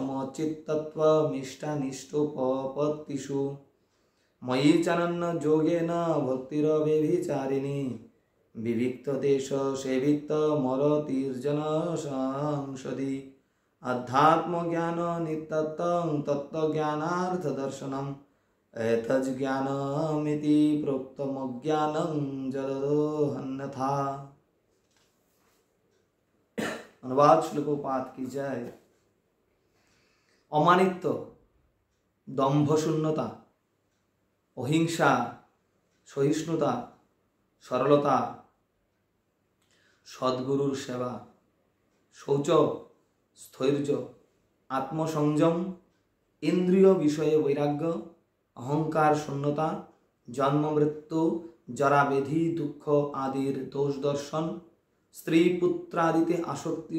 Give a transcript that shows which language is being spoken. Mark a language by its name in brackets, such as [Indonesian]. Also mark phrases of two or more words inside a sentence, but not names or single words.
[Sanskrit] সমচিত্তত্বমিষ্টানিষ্টোপপত্তিষু ময়ি চানন্য যোগেন ভক্তিরব্যভিচারিণী বিবিক্ত দেশ সেবিত্ত মরতির্জন সংসদি আধ্যাত্মজ্ঞান নিত্যত্বং তত্ত্বজ্ঞানার্থ দর্শনম এতজ জ্ঞানমিতি প্রোক্তমজ্ঞানং জলদোহন্যথা। [Bangla] অনুবাদ শ্লোকপাঠ কি জয়। অমানিত্য, দম্ভশূন্যতা, অহিংসা, সহিষ্ণুতা, সরলতা, সদ্গুরুর সেবা, শৌচ, স্থৈর্য, আত্মসংযম, ইন্দ্রিয় বিষয়ে বৈরাগ্য, অহংকার শূন্যতা, জন্ম মৃত্যু জরাবেধি দুঃখ আদির দোষ দর্শন, স্ত্রী পুত্রাদিতে আসক্তি